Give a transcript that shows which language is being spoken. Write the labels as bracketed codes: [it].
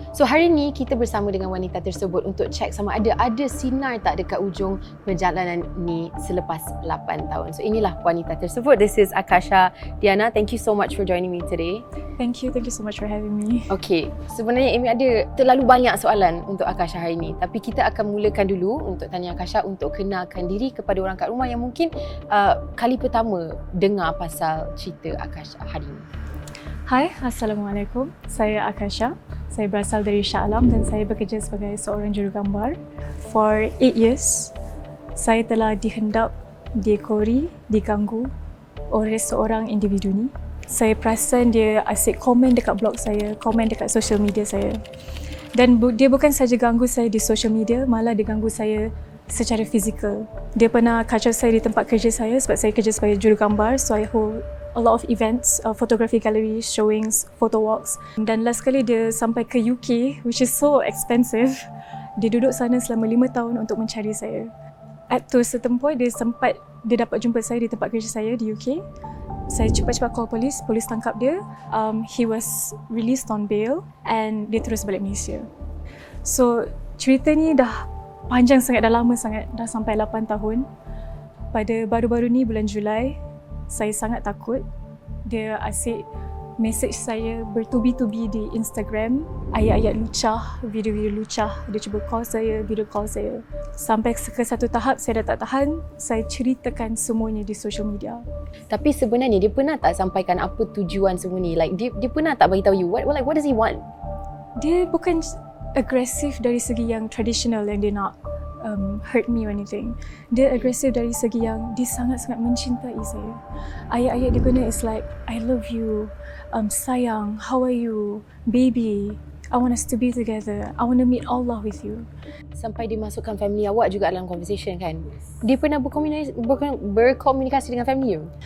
[ms] So hari ni kita bersama dengan wanita tersebut untuk check sama ada sinar tak dekat ujung perjalanan ni selepas 8 tahun. So inilah wanita tersebut. [en] This is Acacia Diana. Thank you so much for joining me today. Thank you so much for having me. [ms] Okay, sebenarnya Amy ada terlalu banyak soalan untuk Acacia hari ni. Tapi kita akan mulakan dulu untuk tanya Acacia untuk kenalkan diri kepada orang kat rumah yang mungkin kali pertama dengar pasal cerita Acacia hari ni. Hai, Assalamualaikum. Saya Acacia. Saya berasal dari Shah Alam dan saya bekerja sebagai seorang jurugambar. [en] For 8 years, [ms] saya telah dihendap, diekori, diganggu oleh seorang individu ni. Saya perasan dia asyik komen dekat blog saya, komen dekat social media saya. Dan dia bukan saja ganggu saya di social media, malah dia ganggu saya secara fizikal. Dia pernah kacau saya di tempat kerja saya sebab saya kerja sebagai jurugambar, [en] so I hold a lot of events, photography gallery, showings, photo walks. [ms] Dan last kali dia sampai ke UK, [en] which is so expensive. [ms] Dia duduk sana selama 5 tahun untuk mencari saya. [en] At to a certain point, [ms] dia dapat jumpa saya di tempat kerja saya di UK. Saya cepat-cepat call polis tangkap dia. [en] He was released on bail and [ms] dia terus balik Malaysia. So cerita ni dah panjang sangat, dah lama sangat, dah sampai 8 tahun. Pada baru-baru ni bulan Julai, saya sangat takut. Dia asyik message saya bertubi-tubi di Instagram, ayat-ayat lucah, video-video lucah. Dia cuba call saya, video call saya. Sampai ke satu tahap saya dah tak tahan, saya ceritakan semuanya di social media. Tapi sebenarnya dia pernah tak sampaikan apa tujuan semua ni? Like dia pernah tak bagi tahu you [en] what does he want? [ms] Dia bukan agresif dari segi yang traditional yang dia nak [en] hurt me or anything. [ms] Dia agresif dari segi yang dia sangat-sangat mencintai saya. Ayat-ayat dia guna [en] is like, I love you, [ms] sayang, [en] how are you, baby, I want us to be together, I want to meet Allah with you. [ms] Sampai dia masukkan family awak juga dalam conversation kan? Dia pernah berkomunikasi dengan family you?